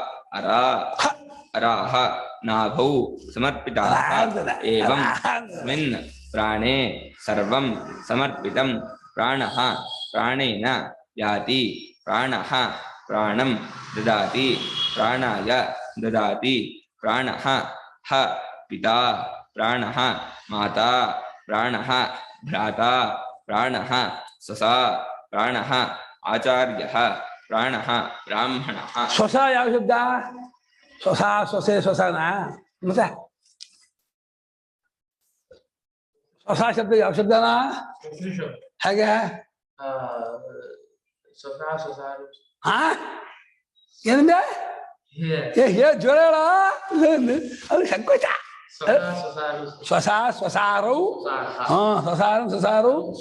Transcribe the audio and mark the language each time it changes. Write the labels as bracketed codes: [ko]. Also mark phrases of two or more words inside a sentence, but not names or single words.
[sa] अराः नाभौ समर्पिताः एवमस्मिन् प्राणे सर्वं समर्पितं प्राणः प्राणेन याति प्राणः प्राणं ददाति प्राणाय ददाति प्राणः पिता प्राणः माता प्राणः भ्राता प्राणः ससा प्राणः आचार्यः प्राणः ब्राह्मणः [kn] स्वसा ಯಾವ ಶಬ್ದ ಸ್ವಸಾ ಸ್ವಸೆ ಸ್ವಸಾನ ಮತ್ತೆ ಸ್ವಸಾ ಶಬ್ದ ಯಾವ ಶಬ್ದನ ಹೇಗೆ ಹಾ ಏನಂದೆ ಏ ಜ್ವರ ಅದು ಸಂಕೋಚ [sa] ಸ್ವಸಾ ಸ್ವಸಾರೌ [kn] ಹಾ [sa] ಸ್ವಸಾರಂ ಸ್ವಸಾರೌ